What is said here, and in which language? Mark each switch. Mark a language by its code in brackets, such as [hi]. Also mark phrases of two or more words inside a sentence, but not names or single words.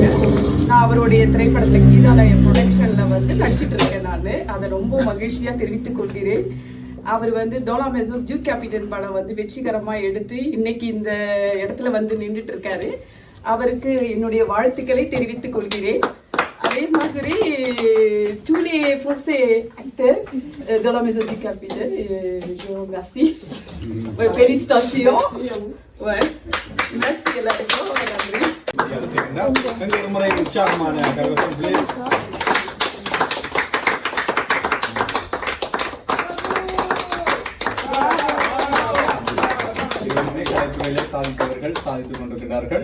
[ta] நான் அவருடைய திரைப்படத்தில் கீதாலய ப்ரொடக்ஷனில் வந்து நடிச்சிட்டு இருக்கேன். நான் அதை ரொம்ப மகிழ்ச்சியாக தெரிவித்துக் கொள்கிறேன். அவர் வந்து டோலா மெசோ ஜூ கேபிட்டன் படம் வந்து வெற்றிகரமாக எடுத்து இன்னைக்கு இந்த இடத்துல வந்து நின்றுட்டு இருக்காரு. அவருக்கு என்னுடைய வாழ்த்துக்களை தெரிவித்துக் கொள்கிறேன். அதே மாதிரி [fr] tous les Français acteurs dans la maison du capitaine, je vous remercie. Ouais, félicitations. Ouais. Merci à la [ta] ஒரு முறை உற்சாகமான கரகோஷம் please. சாதித்தவர்கள் சாதித்துக் கொண்டிருக்கிறார்கள்.